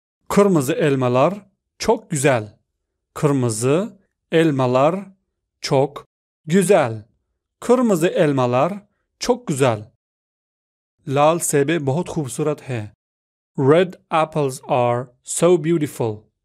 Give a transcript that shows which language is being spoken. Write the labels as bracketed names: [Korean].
[Turkish] Kırmızı elmalar çok güzel. Kırmızı elmalar çok güzel. Kırmızı elmalar çok güzel. [Hindi] लाल सेबे बहुत खूबसूरत है. [English] Red apples are so beautiful.